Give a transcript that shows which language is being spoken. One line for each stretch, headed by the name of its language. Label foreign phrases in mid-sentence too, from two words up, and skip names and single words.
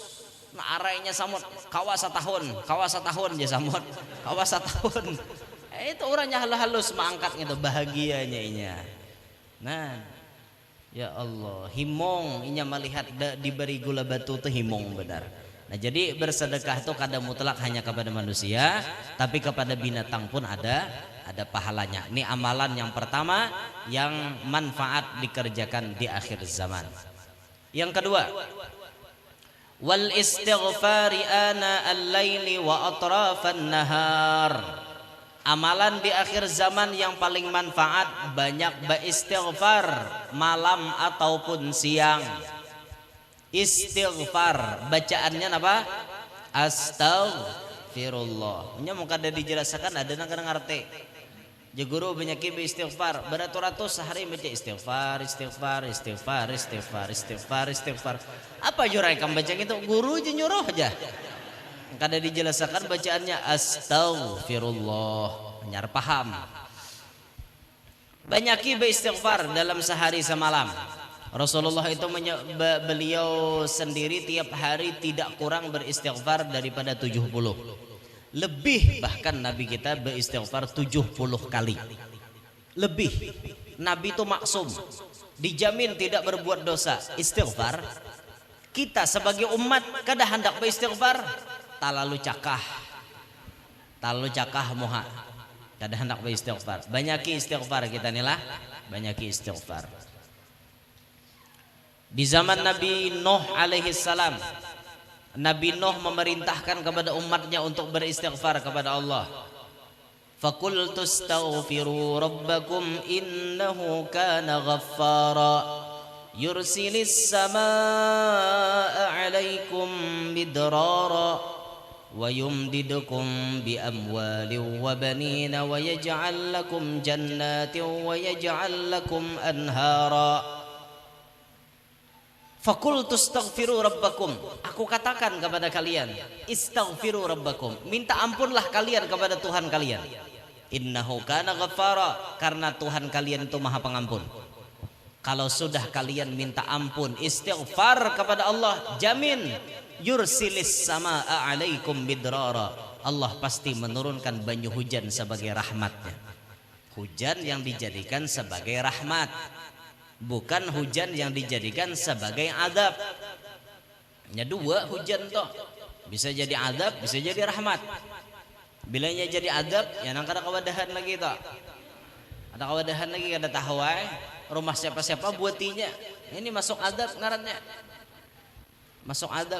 Banjar: Nah arainya samut kawas setahun ya samut kawas setahun. Itu orangnya halus mengangkat gitu, bahagianya inya. Nah
Arabic: يا الله,
Banjar: himong inya melihat diberi gula batu tuh himong benar.
Indonesian: Nah jadi bersedekah itu kada mutlak hanya kepada manusia, tapi kepada binatang pun ada pahalanya. Ini amalan yang pertama yang manfaat dikerjakan di akhir zaman. Yang kedua,
Arabic: والاستغفار آناء الليل وأطراف النهار.
Indonesian: Amalan di akhir zaman yang paling manfaat, banyak beristighfar malam ataupun siang. Istighfar bacaannya apa? Astaghfirullah.
Banjar: Nya mau kada dijelaskan ada nang kada ngarti. Je guru banyak istighfar, beratus-ratus sehari baca istighfar. Apa jurai kam baca itu? Guru je nyuruh aja. Kada dijelaskan bacaannya astaghfirullah. Nyar paham.
Indonesian: Banyak istighfar dalam sehari semalam. Rasulullah itu beliau sendiri tiap hari tidak kurang beristighfar daripada 70. Lebih bahkan Nabi kita beristighfar 70 kali. Lebih. Nabi itu maksum, dijamin tidak berbuat dosa.
Banjar: Istighfar. Kita sebagai umat kada hendak beristighfar, talalu cakah moha. Kada hendak beristighfar. Banyaki istighfar kita nilah, banyaki istighfar.
Indonesian: Di zaman Nabi Nuh
Arabic: عليه السلام,
Indonesian: Nabi Nuh memerintahkan kepada umatnya untuk beristighfar kepada Allah.
Arabic: فقلت استغفروا ربكم إنه كان غفارا يرسل السماء عليكم مدرارا ويمددكم بأموال وبنين ويجعل لكم جنات ويجعل لكم أنهارا. فقلت استغفروا ربكم,
Indonesian: aku katakan kepada kalian,
Arabic: استغفروا ربكم,
Indonesian: minta ampunlah kalian kepada Tuhan kalian.
Arabic: إنه كان غفارا,
Indonesian: karena Tuhan kalian itu Maha Pengampun. Kalau sudah kalian minta ampun, istighfar kepada Allah, jamin
Arabic: يرسل السماء عليكم مدرارا.
Banjar: Allah pasti menurunkan banyu hujan sebagai rahmatnya.
Indonesian: Hujan yang dijadikan sebagai rahmat, bukan hujan yang dijadikan sebagai adab.
Banjar: Ya dua hujan toh, bisa jadi adab, bisa jadi rahmat. Bilanya jadi adab, ya nang kada kawadahan lagi toh. Ada kawadahan lagi kada tahu rumah siapa-siapa buatinya. Ini masuk adab ngarannya. Masuk adab.